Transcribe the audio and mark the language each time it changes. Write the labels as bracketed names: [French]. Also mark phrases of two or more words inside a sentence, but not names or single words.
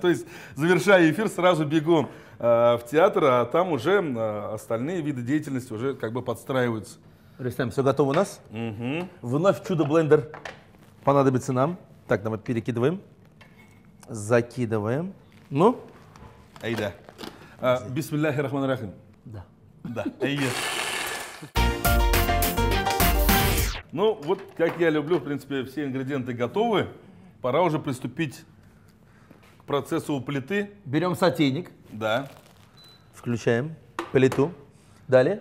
[Russian] То есть, завершая эфир, сразу бегу в театр, а там уже остальные виды деятельности уже как бы подстраиваются. Рустам, все готово у нас? Вновь чудо-блендер понадобится нам. Так, давай перекидываем. Закидываем. Ну? Айда. [Arabic] بسم الله الرحمن الرحيم. [Russian] Да. Ну, вот как я люблю, в принципе, все ингредиенты готовы. Пора уже приступить к процессу у плиты. Берем сотейник. Да. Включаем плиту. Далее.